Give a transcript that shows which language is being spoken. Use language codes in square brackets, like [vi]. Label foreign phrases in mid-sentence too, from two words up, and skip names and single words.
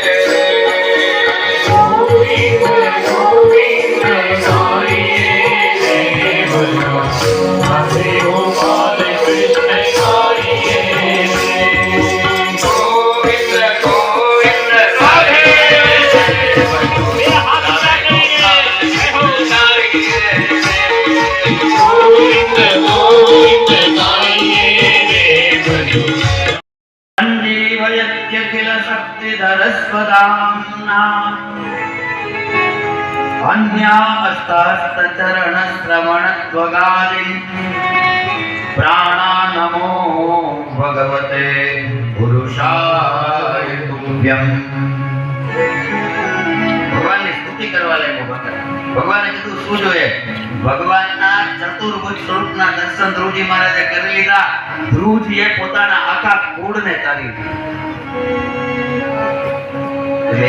[gu] ગોવિંદ ગોવિંદ ગાઈએ ભજો રાધે ગોપાલ કૃષ્ણ ગાઈએ. ગોવિંદ ગોવિંદ રાધે [sa] संजीवयत्यखिल शक्तिधरस्वदाम्ना अन्यास्तास्तचरणश्रवणत्वगादिन् प्राणानमो भगवते पुरुषाय तुभ्यम्. [gu] ભગવાનની સ્તુતિ કરવા લાગ્યો ભગત. ભગવાને કીધું શું જોઈએ? ભગવાનના ચતુર્ભુજ સ્વરૂપના દર્શન ધ્રુવજી મહારાજે કરી લીધા. ધ્રુવજીએ પોતાના આખા કુળને તારી દીધું.